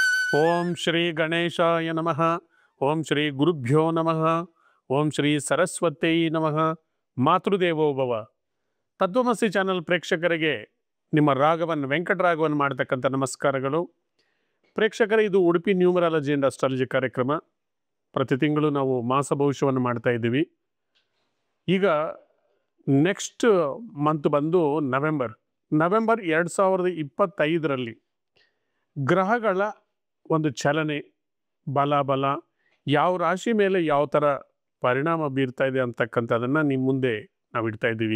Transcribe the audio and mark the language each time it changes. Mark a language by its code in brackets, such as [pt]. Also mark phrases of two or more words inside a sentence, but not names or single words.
[sa] ಓಂ ಶ್ರೀ ಗಣೇಶಾಯ ನಮಃ. ಓಂ ಶ್ರೀ ಗುರುಭ್ಯೋ ನಮಃ. ಓಂ ಶ್ರೀ ಸರಸ್ವತೈ ನಮಃ. ಮಾತೃದೇವೋಭವ. [kn] ತತ್ವಮಸಿ ಚಾನಲ್ ಪ್ರೇಕ್ಷಕರಿಗೆ ನಿಮ್ಮ ರಾಘವನ್ ವೆಂಕಟರಾಘವನ್ ಮಾಡತಕ್ಕಂಥ ನಮಸ್ಕಾರಗಳು. ಪ್ರೇಕ್ಷಕರೇ, ಇದು ಉಡುಪಿ [en] numerology and astrology [kn] ಕಾರ್ಯಕ್ರಮ. ಪ್ರತಿ ತಿಂಗಳು ನಾವು ಮಾಸ ಭವಿಷ್ಯವನ್ನು ಮಾಡ್ತಾ ಇದ್ದೀವಿ. ಈಗ [en] next month [kn] ಬಂದು ನವೆಂಬರ್ 2025ರಲ್ಲಿ ಗ್ರಹಗಳ ಒಂದು ಚಲನೆ, ಬಲ ಯಾವ ರಾಶಿ ಮೇಲೆ ಯಾವ ಥರ ಪರಿಣಾಮ ಬೀರ್ತಾ ಇದೆ ಅಂತಕ್ಕಂಥದ್ದನ್ನು ನಿಮ್ಮ ಮುಂದೆ ನಾವು ಇಡ್ತಾ ಇದ್ದೀವಿ.